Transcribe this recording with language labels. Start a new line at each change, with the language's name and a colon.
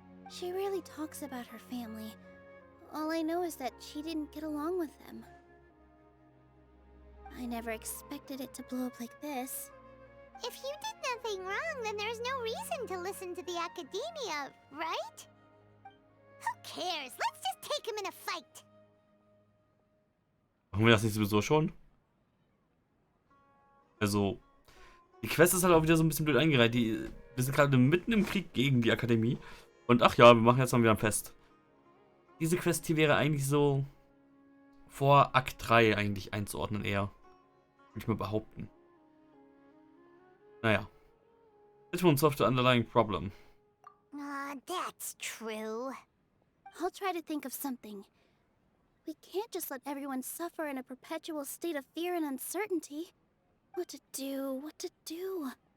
English: She rarely talks about her family. All I know is that she didn't get along with them. I never expected it to blow up like this. If you did nothing wrong, then there's no reason to listen to the Academia, right? Who cares? Let's just take him in a fight.
German: Machen wir das nicht sowieso schon? Also, die Quest ist halt auch wieder so ein bisschen blöd eingereiht. Wir sind gerade mitten im Krieg gegen die Akademie. Und ach ja, wir machen jetzt mal wieder ein Fest. Diese Quest hier wäre eigentlich so vor Akt 3 eigentlich einzuordnen eher. Würde ich mal behaupten. Naja.
English: It won't solve the underlying problem. That's true. I'll try to think of something. We can't just let everyone suffer in a perpetual state of fear and uncertainty. What to do?